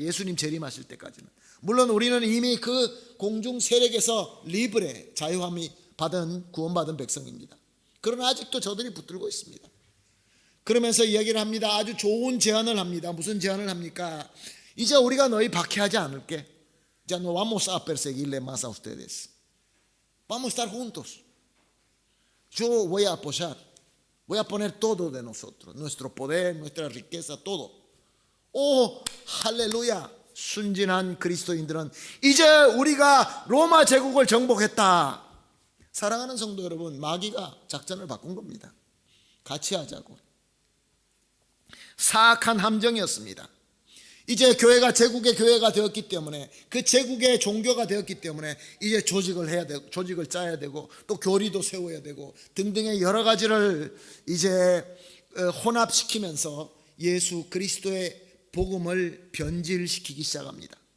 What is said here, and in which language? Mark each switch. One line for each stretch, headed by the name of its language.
Korean: 예수님 재림하실 때까지는. 물론 우리는 이미 그 공중 세력에서 리브레, 자유함이 구원받은 백성입니다. 그러나 아직도 저들이 붙들고 있습니다. 그러면서 이야기를 합니다. 아주 좋은 제안을 합니다. 무슨 제안을 합니까? 이제 우리가 너희 박해하지 않을게.
Spanish: Ya no vamos a perseguirle más a ustedes. Vamos a estar juntos. Yo voy a apoyar. Voy a poner todo de nosotros. Nuestro poder, nuestra riqueza, todo.
Korean: 오, 할렐루야. 순진한 그리스도인들은 이제 우리가 로마 제국을 정복했다. 사랑하는 성도 여러분, 마귀가 작전을 바꾼 겁니다. 같이 하자고. 사악한 함정이었습니다. 이제 교회가 제국의 교회가 되었기 때문에, 그 제국의 종교가 되었기 때문에 이제 조직을 해야 되고, 조직을 짜야 되고, 또 교리도 세워야 되고 등등의 여러 가지를 이제 혼합시키면서 예수 그리스도의 복음을 변질시키기 시작합니다.